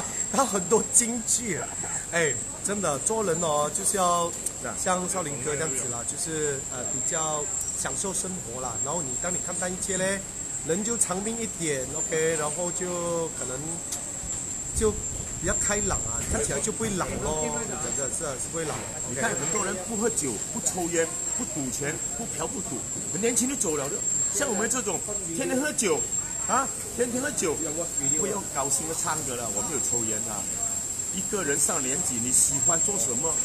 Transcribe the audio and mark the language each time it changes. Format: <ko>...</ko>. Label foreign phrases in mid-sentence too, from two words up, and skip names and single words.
<zh>他很多金句啊，哎，真的做人哦，就是要像少林哥這樣子啦，就是比較享受生活啦。然後當你看淡一切呢。人就長命一點 ，OK， 然後就可能就比較開朗啊，看起來就不會老咯，真的是不會老。你看很多人不喝酒、不抽煙、不賭錢、不嫖不賭，很年輕就走了的。像我們這種天天喝酒啊，天天喝酒，不要高興的唱歌了，我沒有抽煙啊。一個人上年紀，你喜歡做什麼？</zh>